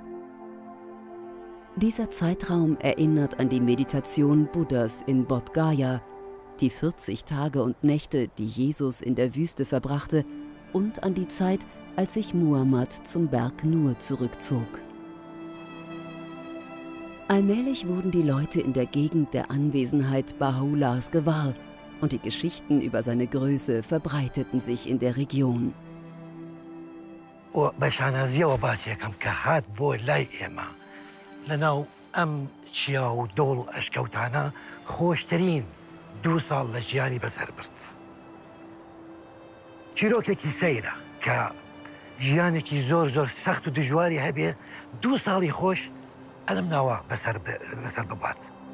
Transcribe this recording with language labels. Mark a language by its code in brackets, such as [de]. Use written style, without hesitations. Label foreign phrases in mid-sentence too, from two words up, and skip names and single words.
[de] Dieser Zeitraum erinnert an die Meditation Buddhas in Bodh Gaya, die 40 Tage und Nächte, die Jesus in der Wüste verbrachte, und an die Zeit, als sich Muhammad zum Berg Nur zurückzog. Allmählich wurden die Leute in der Gegend der Anwesenheit Baha'u'llahs gewahr und die Geschichten über seine Größe verbreiteten sich in der Region. [ckb] بەشانازیەوە باسیەکەم کە هات بۆ لای ئێمە لەناو ئەم چیا و دۆڵ و ئەشکەوتانە خۆشترین 2 ساڵ لە ژیانی بەسەر برد. چیرۆکێکی سەیرە کە ژیانێکی زۆر سەخت و دژواری هەبێ 2 ساڵی خۆش ئەلم ناوە بەسەر ببات.